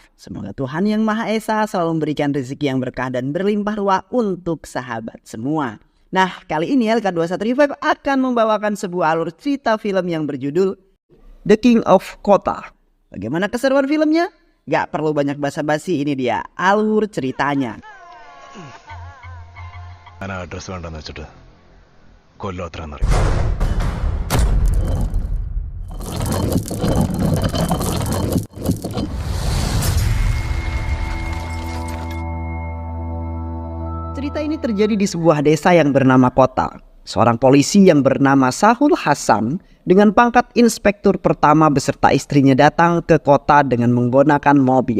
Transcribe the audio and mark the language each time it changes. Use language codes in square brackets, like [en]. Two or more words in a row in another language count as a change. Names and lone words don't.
[id] Semoga Tuhan Yang Maha Esa selalu memberikan rezeki yang berkah dan berlimpah ruah untuk sahabat semua. Nah, kali ini LK21 Revive akan membawakan sebuah alur cerita film yang berjudul The King of Kota. Bagaimana keseruan filmnya? Gak perlu banyak basa-basi, ini dia alur ceritanya. [ml] ഞാൻ ആ അഡ്രസ് വേണ്ടെന്ന് വെച്ചിട്ട് കൊല്ലം അത്ര എന്നറിയാം. [id] Cerita ini terjadi di sebuah desa yang bernama Kota. Seorang polisi yang bernama Sahul Hasan dengan pangkat inspektur pertama beserta istrinya datang ke kota dengan menggunakan mobil.